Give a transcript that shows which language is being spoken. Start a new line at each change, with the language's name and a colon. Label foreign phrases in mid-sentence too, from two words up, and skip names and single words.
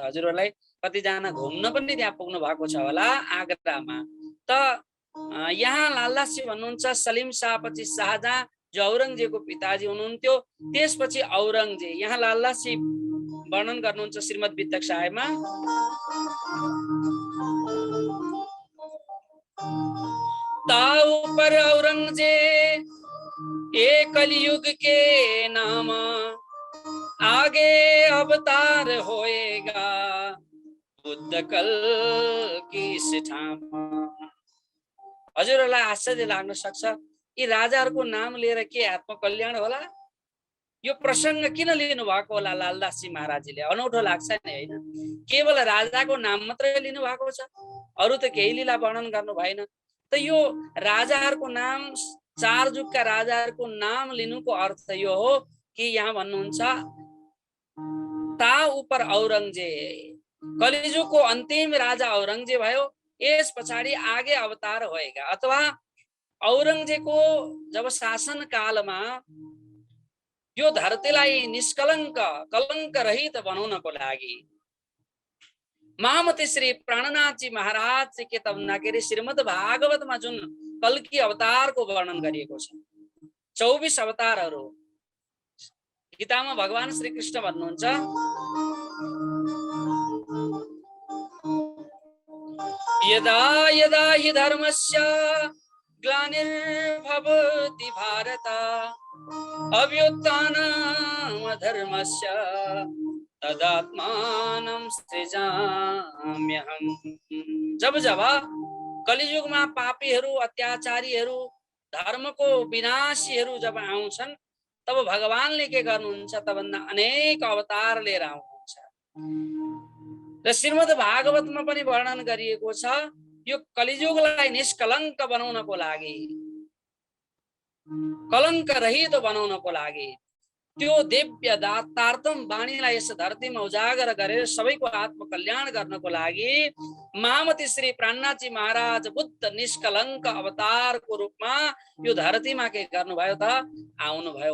Nepali: हजुरहरूलाई कतिजना घुम्न पनि त्यहाँ पुग्नु भएको छ होला आगरामा। त यहाँ लालदासी भन्नुहुन्छ सलीम शाह पछि शाहजहाँ, जो औरंगजेबको पिताजी हुनुहुन्थ्यो। त्यसपछि औरंगजेब। यहाँ लालदासी वर्णन गर्नुहुन्छ श्रीमद् वितक साहेबमा।
Hindi: ताऊ पर औरंगजेब ये कलयुग के नाम, आगे अवतार होएगा बुद्ध कल की सिठाम।
Nepali: हजुरहरूलाई आश्चर्य लाग्न सक्छ, यी राजाहरूको नाम लिएर के आत्मकल्याण होला? यो प्रसंग किन लिनु भएको होला लालदासजी महाराजजीले? अनौठो लाग्छ नि, हैन? केवल राजाको नाम मात्रै लिनु भएको छ, अरु त केही लीला वर्णन गर्नु भएन। त यो राजाहरूको नाम, चार जुगका राजाहरूको नाम लिनुको अर्थ यो हो कि यहाँ भन्नुहुन्छ
Hindi: ता उपर
Nepali: औरंगजेब, कलिजुगको अन्तिम राजा औरंगजेब भयो। यस पछाडि
Hindi: आगे अवतार होएगा,
Nepali: अथवा औरंगजेबको जब शासन कालमा यो धरतीलाई निष्कलंक कलंक रहित बनाउनको लागि महामती श्री प्राणनाथजी महाराज के त भन्दाखेरि श्रीमद् भागवतमा जुन कल्की अवतारको वर्णन गरिएको छ, 24 अवतारहरू गीतामा भगवान श्री कृष्ण भन्नुहुन्छ
Sanskrit: यदा यदा हि धर्मस्य ग्लानिर्भवति भारत अभ्युत्थानमधर्मस्य तदात्मानं सृजाम्यहम्।
Nepali: जब जब कलियुगमा पापीहरू, अत्याचारीहरू, धर्मको विनाशीहरू जब आउँछन्, तब भगवानले के गर्नुहुन्छ त भन्दा अनेक अवतार लिएर आउनुहुन्छ। र श्रीमद् भागवतमा पनि वर्णन गरिएको छ, यो कलियुगलाई निष्कलंक बनाउनको लागि, कलंक रहित बनाउनको लागि, त्यो दिव्य दातार्थम वाणीलाई यस धरतीमा उजागर गरेर सबैको आत्मकल्याण गर्नको लागि महामती श्री प्राणनाथजी महाराज बुद्ध निष्कलंक अवतारको रूपमा यो धरतीमा के गर्नुभयो त आउनुभयो।